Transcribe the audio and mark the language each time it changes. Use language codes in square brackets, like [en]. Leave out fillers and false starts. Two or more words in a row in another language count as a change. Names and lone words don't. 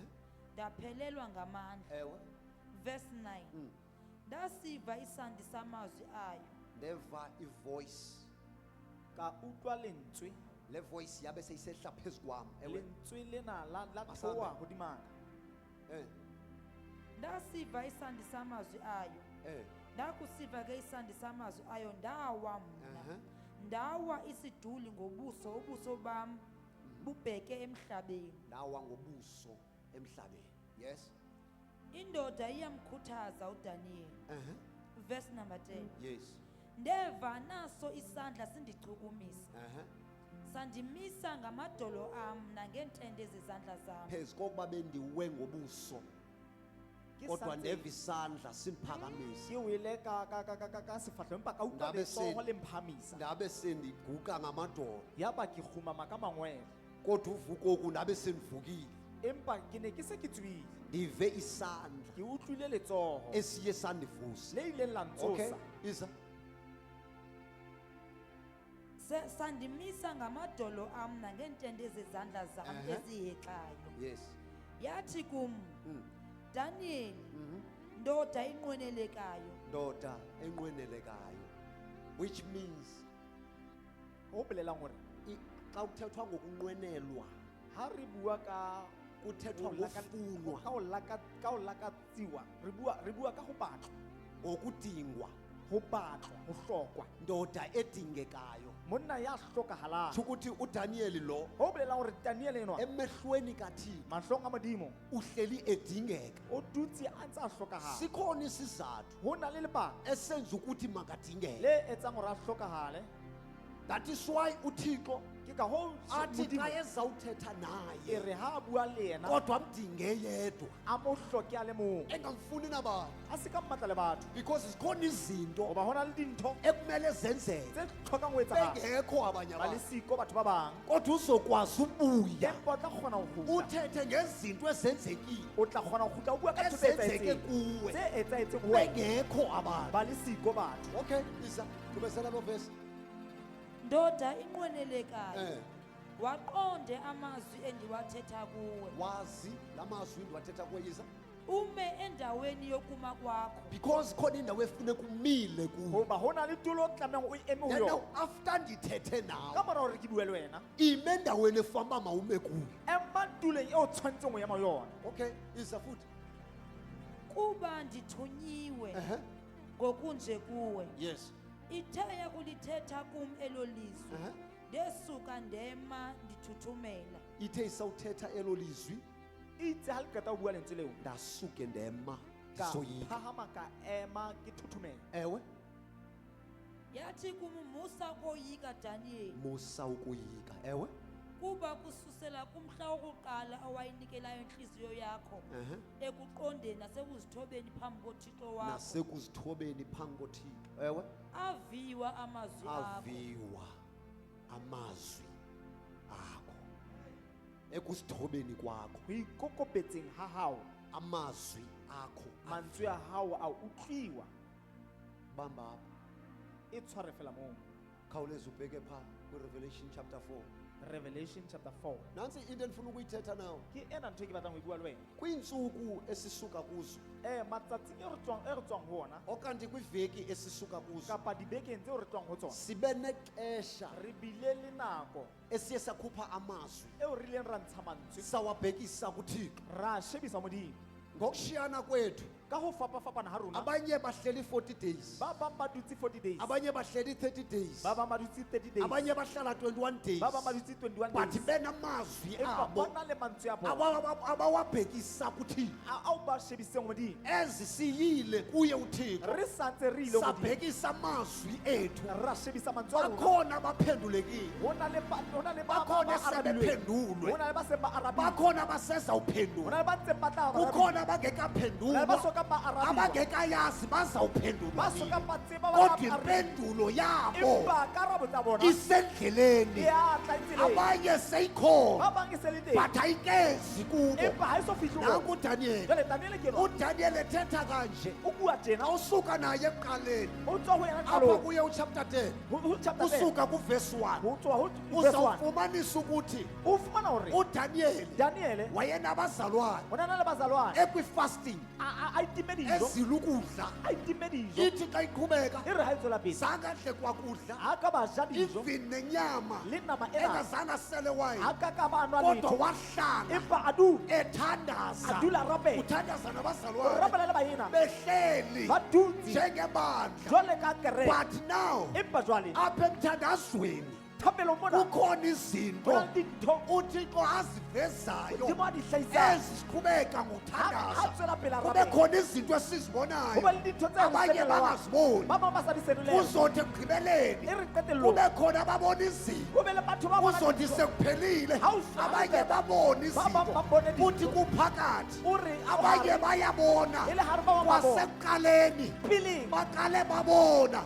[xh] Ndaphelelwa ngamandla. Ewe. [en] Verse 9. [xh] Ndasiva isandi samazwi ayo. Ndeva ivoice. [st] Ka utlwa lentswe, [xh] Le voice yabe seyisehla phezu kwami. Ewe. [st] lentswe lena la Masana. thoa hodimana. Eh. [xh] Ndasiva isandi samazwi ayo. Eh. Ndakusiva ke isandi samazwi ayo ndawa mna. Ehe. Ndawa isiduli ngobuso ubuso bam bubheke emhlabeni. Ndawa ngobuso emhlabeni. [en] Yes. [xh] Indoda iyamkhuthaza uDaniel. Ehe. [en] Verse number 10. Yes. [xh] Ndeva naso isandla sindichukumisa. Ehe. Sandimisa ngamadolo am nangentende zezandla zam. Phezu kokuba bendiwe ngobuso Ke kodwa santse ndeva isandla simphakamisa. [st] ke wele ka sefahleho, empa ka utlwa [xh] Ndabe se- [st] letsoho le mphamisa. [xh] Ndabe sendiguga ngamadolo [st] Yaba ke kgumama ka mangwele, [xh] kodwa uvukoku ndabe sendivukile. [st] empa ke ne ke se ke tswile, [xh] Ndive isandla [st] ke utlwile letsoho [xh] esiye sandivusa. [st] le ileng la [en] Okay? [st] ntsosa. [xh] Iza. Sandimisa ngamadolo am nangentende zezandla zam Ehe. ezihexayo. [en] Yes. [xh] Yathi kum, Mm. Daniel, Mhm. ndoda inqwenelekayo. Ndoda enqwenelekayo. [en] Which means [st] Ho bolelang hore [xh] xa kuthethwa ngokunqwenelwa [st] ha re bua ka [xh] kuthethwa ngofunwa, [st] ka ho lakatsiwa, re bua ka ho batlwa, [xh] ngokudingwa, [st] ho batlwa, ho hlokwa, [xh] ndoda edingekayo. [st] monna ya hlokahalang. [xh] Tsho ukuthi uDaniel lo [st] Ho bolelang hore Daniel enwa [xh] emehlweni kaThixo [st] mahlong a modimo [xh] uhleli edingeka. [st] o dutse a ntse a hlokahala. [xh] Sikhona isizathu [st] Ho na le lebaka [xh] esenza ukuthi makadingeke. [st] le etsang hore a hlokahale. [en] That is why [xh] uThixo [st] ke ka hoo [xh] athi [st] Modimo [xh] xa ezawuthetha [st] e [xh] naye [st] re ha a bua le yena [xh] kodwa amdinge yedwa [st] a mo hloke a le mong [xh] engamfuni nabantu, [st] a se ka mmatla le batho [xh] because zikhona izinto [st] goba hona le dintho [xh] ekumele zenzeke [st] tse tlhokang ho etsagala [xh] bengekho abanye [st] ba le [xh] abantu, [st] siko batho ba bang [xh] kodwa uzokwazi ubuya [st] empa o tla kgona ho kgutla [xh] uthethe ngezinto ezenzekile [st] o tla kgona ho kgutla o bua ka ntho tse [xh] ezenzeke [st] etsahetseng [xh] kuwe [st] tse etsahetseng ho wena [xh] bengekho abantu. [st] ba le siko batho [xh] Okay, isa qhubekela lo verse. ndoda inqwenelekayo Eh, waqonde amazwi endiwathetha kuwe wazi lamazwi ndiwathetha kuwe yiza, ume endaweni yokuma kwakho because khona indawo efuneka umile kuyo. [st] goba ho na le tulo o tlamehang o eme ho [en] Then now [xh] yona after ndithethe [st] ka [xh] nawe, [st] mora hore ke bue le wena [xh] ime endaweni efana uba mawume kuyo. [st] ema tuleng eo tshwanetseng ho ema ho yona [xh] Okay, isa futhi. kuba ndithunyiwe ngokunje kuwe ithe yakulithetha kum elo lizwi ndesuka ndema ndithuthumela Ithe isawuthetha elo lizwi [st] itse ha le qeta ho bua lentswe leo [xh] ndasuke ndema [st] ka [xh] ndisoyika. [st] phahama ka ema ke thuthumela [xh] Ewe, yathi kum musa koyika Daniel musa ukuyika. Ewe, kuba kususela kumhla wokuqala owayinikelayo inhliziyo yakho ekuqondeni nasekuzithobeni phambi koThixo wakho nasekuzithobeni phambi koThixo. Ewe, aviwa amazwi akho aviwa amazwi akho ekuzithobeni kwakho, [st] ho ikokobetseng ha hao [xh] amazwi akho [st] mantswe a hao a utlwiwa [xh] bamba apha. [st] e tshware fela moo [xh] Khawuleza ubheke pha kwiRevelation chapter 4. [en] Revelation chapter 4 [xh] Nansi into endifuna ukuyithetha nawe. [st] ke ena ntho e ke batlang ho e bua le wena [xh] Kwiintsuku esisuka kuzo [st] matsatsing e re tswang ho ona [xh] okanti kwiveki esisuka kuzo [st] kapa dibekeng tseo re tswang ho tsona [xh] sibe nexesha [st] re bile le nako [xh] esiye sakhupha amazwi [st] eo re ileng ra ntsha mantswe [xh] sawabhekisa kuThixo. [st] ra shebisa modimo [xh] Ngokushiyana kwethu, [st] ka ho fapafapana ha rona [xh] abanye bahleli 40 days, [st] ba bang ba dutse 40 days [xh] abanye bahleli 30 days, [st] ba bang ba dutse 30 days [xh] abanye bahlala 21 days, [st] ba bang ba dutse 21 [en] but days [xh] benamazwi [st] empa [xh] abo [st] bona le mantswe a bona [xh] abawabhekisa kuThixo. [st] ao ba shebiseng modimo [xh] Ezi siyile kuye uThixo [st] re santse re ile ho modimo [xh] sabhekisa amazwi ethu, [st] ra shebisa mantswe a rona [xh] bakhona abaphendulekile, [st] ho na le [xh] bakhona [st] arabilweng [xh] sebephendulwe, [st] ho na le ba seng ba arabile [xh] bakhona [st] ho [xh] abasezawuphendulwa, [st] na le ba ntseng ba tla [xh] kukhona [st] ho na le ba [xh] abangekaphendulwa, [st] soka ba arabilwa [xh] abangekayazi bazawuphendulwa [st] ba [xh] nini. [st] soka ba tseba ba [xh] Kodwa [st] arabilwa [xh] impendulo yabo [st] empa karabo tsa bona [xh] isendleleni, [st] ya tla itseleng [xh] abanye seyikhona [st] ba bang e se le teng [xh] but ayikezi kubo. [st] empa ha e so fihle ho [xh] Nanku uDaniel, [st] jwale Daniel ke no [xh] uDaniel ethetha kanje, [st] o bua tjena [xh] awusuka naye ekuqaleni [st] o tswa ho yena [xh] apha [st] qalong [xh] kuye uchapter 10 [st] ho chapter 10 [xh] usuka kuverse 1 [st] ho tswa ho verse 1 [xh] uzawufumanisa ukuthi [st] o fumana hore [xh] uDaniel [st] Daniel [xh] wayenabazalwane [st] hona na le bazalwane [xh] ekwi-fasting [st] a itime dijo [xh] ezila ukudla. [st] a itime dijo [xh] Ithi xa iqhubeka [st] e re ha e tswela pele [xh] zangadle kwakudla, [st] ha ka ba ja dijo [xh] even nenyama [st] le nama ena [xh] engazange asele wayini, [st] ha ka ka ba nwa [xh] kodwa [st] letho [xh] wahlala [st] empa a du [xh] ethandaza, [st] a dula rapela [xh] uthandaza [st] o [xh] nabazalwane [st] rapela le baena [xh] behleli [st] ba dutse [xh] njengebandla. [st] jwale ka kereke [en] But now [st] empa jwale [xh] apha emthandazweni [st] thapelo mona [xh] kukhona izinto [st] hona le dintho [xh] uThixo azivezayo [st] Modimo a di hlahisang [xh] eziqhubeka [st] ha [xh] ngokuthandaza. [st] tswela pele a [xh] Kube [st] rapela [xh] khona izinto [st] ho [xh] esizibonayo [st] ba le dintho tse [xh] abanye [st] senelwang [xh] bangaziboni, [st] ba bang ba sa di senoleng [xh] kuzothi ekugqibeleni [st] e re qetellong [xh] kube khona ababona izinto, [st] ho be le batho ba bona [xh] kuzothi [st] dintho. [xh] sekuphelile [st] Ha o fihla [xh] abanye [st] qeta, [xh] babona [st] ba bang ba bone [xh] izinto, kuthi [st] dintho. [xh] kuphakathi [st] o re [xh] abanye bayabona, [st] e le hare ba bang ba bona [xh] kwasekuqaleni [st] peleng [xh] baqale babona.